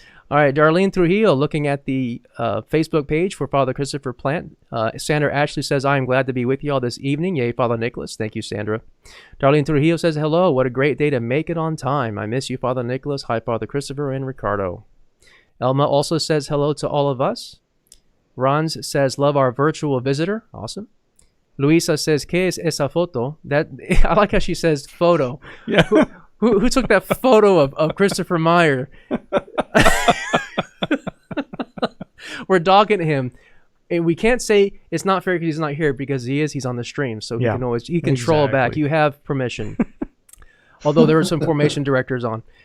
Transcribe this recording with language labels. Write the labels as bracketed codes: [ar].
[en] All right, Darlene Trujillo, looking at the Facebook page for Father Christopher Plant. Sandra Ashley says, I am glad to be with you all this evening. Yay, Father Nicholas. Thank you, Sandra. Darlene Trujillo says, hello. What a great day to make it on time. I miss you, Father Nicholas. Hi, Father Christopher and Ricardo. Elma also says hello to all of us. Rons says, love our virtual visitor. Awesome. Luisa says, [es] ¿Qué es esa foto? [en] I like how she says photo. Yeah. Who took that photo of Christopher Meyer? We're dogging him. And we can't say it's not fair because he's not here because he's on the stream. So he can troll back. You have permission. Although there were some formation directors on.